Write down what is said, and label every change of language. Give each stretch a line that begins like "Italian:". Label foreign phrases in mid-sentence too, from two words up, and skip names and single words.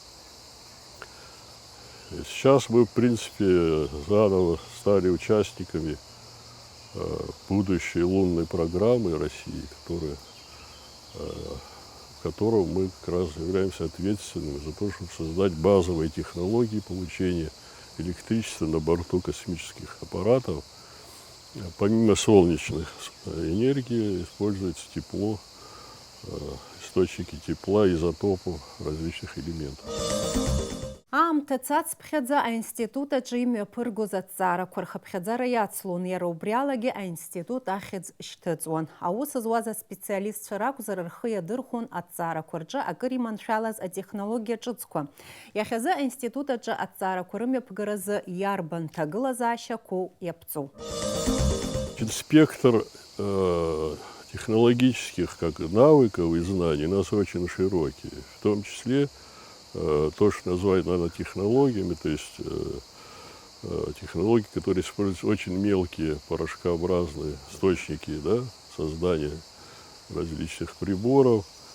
Russian: Сейчас мы, в принципе, заново стали участниками будущей лунной программы России, в которой мы как раз являемся ответственными за то, чтобы создать базовые технологии получения электричества на борту космических аппаратов. Помимо солнечной энергии используется тепло, источники тепла, изотопов различных элементов.
Abkhazian: Амтацацԥхьаӡа аинститутаҿы имҩаԥыргоз аҭҵаарақәа рхыԥхьаӡара иацлон, иара убриалагьы аинститут ахьӡ шьҭыҵуан. Аус зуаз аспециалистцәа ракәзар рхы иадырхәон аҭҵаарақәа рҿы акыр иманшәалаз атехнологиа ҿыцқәа. Иахьазы аинститутаҿы аҭҵаарақәа рымҩаԥгаразы иарбан ҭагылазаашьақәоу иаԥҵоу.
Russian: Спектр технологических навыков и знаний у нас очень широкий, в том числе то, что называют нанотехнологиями, то есть технологии, которые используют очень мелкие порошкообразные источники, да, создания различных приборов.